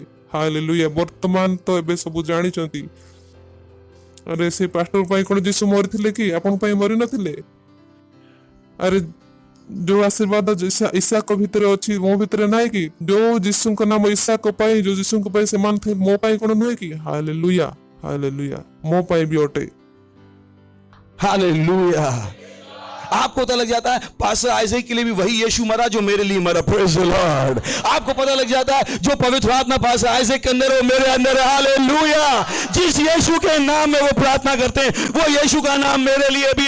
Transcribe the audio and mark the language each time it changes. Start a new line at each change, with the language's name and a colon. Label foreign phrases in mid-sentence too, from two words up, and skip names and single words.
Odia: ହାଲେଲୁୟା। ବର୍ତ୍ତମାନ ତ ଏବେ ସବୁ ଜାଣିଛନ୍ତି। ଆରେ ସେ ପାଷ୍ଟର ପାଇଁ କଣ ଯୀଶୁ ମରିଥିଲେ କି? ଆପଣଙ୍କ ପାଇଁ ମରି ନଥିଲେ? ଆରେ ଯୋଉ ଆଶୀର୍ବାଦ ଇସାକ ଭିତରେ ଅଛି ମୋ ଭିତରେ ନାହିଁ କି? ଯୋଉ ଯୀଶୁଙ୍କ ନାମ ଇସାକ ପାଇଁ, ଯୋଉ ଯୀଶୁଙ୍କ ପାଇଁ ସେମାନେ ଥିଲେ, ମୋ ପାଇଁ କଣ ନୁହେଁ କି? ହାଲେଲୁୟା, ହାଲେଲୁୟା, ମୋ ପାଇଁ ବି ଅଟେ।
Hindi: हालेलुया। आपको पता लग जाता है पास्टर आइजैक के लिए भी वही यीशु मरा जो मेरे लिए मरा।
English: Praise the Lord.
Hindi: आपको पता लग जाता है जो पवित्र आत्मा पास्टर आइजैक के अंदर है वो मेरे अंदर है। हालेलुया। जिस यीशु के नाम में वो प्रार्थना करते हैं वो यीशु का नाम मेरे लिए भी।